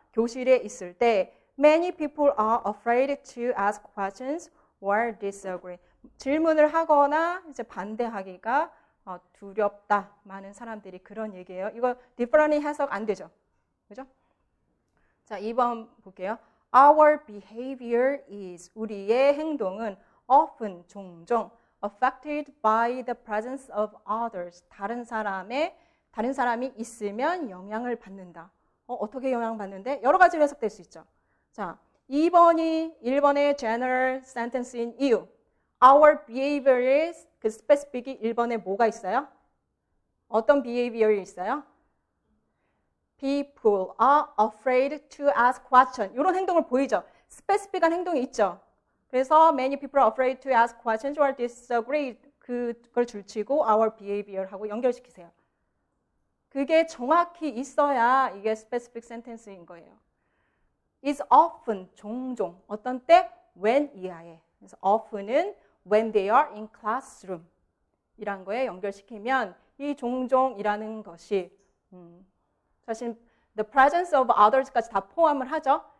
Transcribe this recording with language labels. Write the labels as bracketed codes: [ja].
[ko] 교실에 있을 때 [en] many people are afraid to ask questions or disagree. [ko] 질문을 하거나 이제 반대하기가 두렵다. 많은 사람들이 그런 얘기예요. 이거 differently 해석 안 되죠. 그죠? 자, 2번 볼게요. [en] Our behavior is [ko] 우리의 행동은 [en] often [ko] 종종 [en] affected by the presence of others. [ko] 다른 사람이 있으면 영향을 받는다. 어떻게 영향받는데? 여러 가지로 해석될 수 있죠. 자, 2번이 1번의 general sentence인 이유. [en] Our behavior is [ko] 그 specific이 1번에 뭐가 있어요? 어떤 behavior이 있어요? [en] People are afraid to ask questions. [ko] 이런 행동을 보이죠? specific한 행동이 있죠. [en] 그래서 many people are afraid to ask questions or disagree. [ko] 그걸 줄치고 our behavior하고 연결시키세요. 그게 정확히 있어야 이게 specific sentence인 거예요. [en] is often, [ko] 종종. 어떤 때? when 이하에. 그래서 often은 [en] when they are in classroom [ko] 이란 거에 연결시키면 이 종종이라는 것이 사실 [en] the presence of others [ko] 까지 다 포함을 하죠.